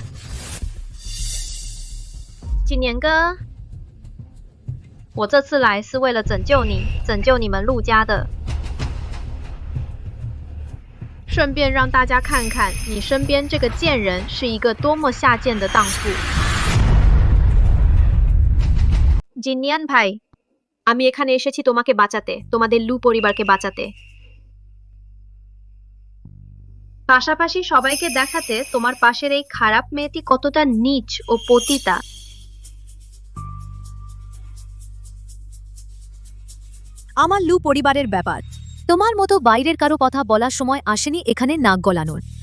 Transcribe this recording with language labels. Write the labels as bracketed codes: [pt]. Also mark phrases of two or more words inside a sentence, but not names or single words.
[zh] 今年哥，我这次来是为了拯救你，拯救你们陆家的，顺便让大家看看你身边这个贱人是一个多么下贱的荡妇。 [bn] জিনিয়ান ভাই, আমি এখানে এসেছি তোমাকে বাঁচাতে, তোমাদের লু পরিবারকে বাঁচাতে। পাশাপাশি সবাইকে দেখাতে তোমার পাশের এই খারাপ মেয়েটি কতটা নীচ ও পতিতা। আমার লু পরিবারের ব্যাপার তোমার মতো বাইরের কারো কথা বলার সময় আসেনি এখানে নাক গলানোর।